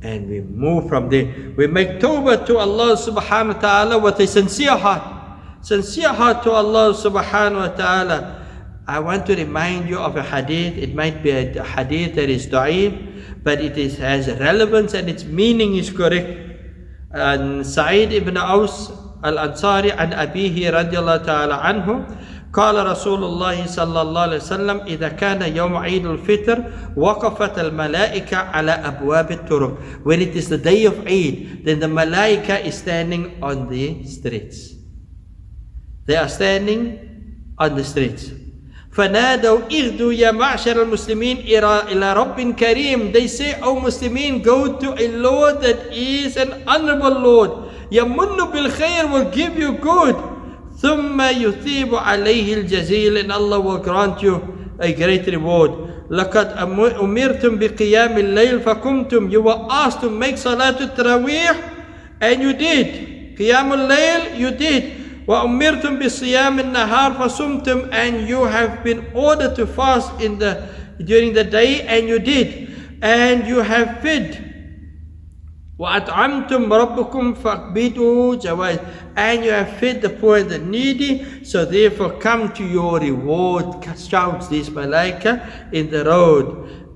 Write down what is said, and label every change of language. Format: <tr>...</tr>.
<en>And we move from there. We make tawbah to Allah subhanahu wa ta'ala with a sincere heart. Sincere heart to Allah subhanahu wa ta'ala. I want to remind you of a hadith. It might be a hadith that is da'if, but it has relevance and its meaning is correct.</en> <ar>And Sa'id ibn Aus Al-Azhari an Abihi radiallahu ta'ala anhu قال رسول الله صلى الله عليه وسلم إذا كان يوم عيد الفطر وقفت الملائكة على أبواب الطرق.</ar> <en>When it is the day of Eid, then the malaika is standing on the streets. They are standing on the streets.</en> <ar>فنادوا اغدوا يا معشر المسلمين إلى رب كريم.</ar> <en>They say, O Muslimin, go to a Lord that is an honorable Lord.</en> <ar>يمن بالخير,</ar> <en>will give you good.</en> <ar>ثم يثيب عليه الجزيل,</ar> <en>and Allah will grant you a great reward.</en> <ar>لقد أمرتم بقيام الليل فقمتم.</ar> <en>You were asked to make Salat al-Tarawih and you did.</en> <ar>قيام الليل,</ar> <en>you did.</en> <ar>وأمرتم بصيام النهار فصمتم,</ar> <en>and you have been ordered to fast during the day and you did. And you have fed.</en> <ar>وَأَطْعَمْتُمْ رَبُّكُمْ فَاقْبِضُوا جَوَائِزَ,</ar> <en>and you have fed the poor and the needy, so therefore come to your reward, shouts these malaika in the road.</en>